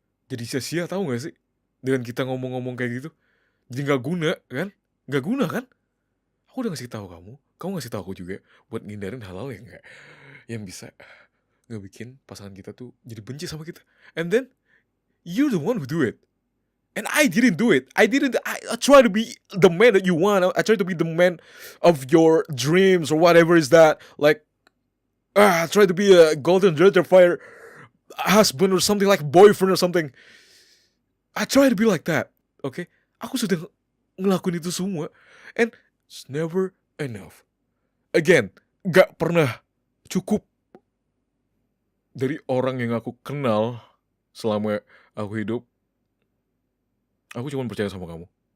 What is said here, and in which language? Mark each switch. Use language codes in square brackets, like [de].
[id] Jadi sia-sia tahu gak sih? Dengan kita ngomong-ngomong kayak gitu. Jadi gak guna kan? Gak guna kan? Aku udah ngasih tahu kamu ngasih tahu aku juga buat ngindarin hal-hal yang gak, yang bisa ngebikin pasangan kita tuh jadi benci sama kita. [en] And then you're the one who do it. And I didn't do it. I try to be the man that you want. I try to be the man of your dreams or whatever is that. Like, I try to be a golden retriever husband or something, like boyfriend or something. I try to be like that. Okay? [id] Aku sudah ngelakuin itu semua. [en] And it's never enough. [id] Again, gak pernah cukup. Dari orang yang aku kenal selama aku hidup, aku cuma percaya sama kamu.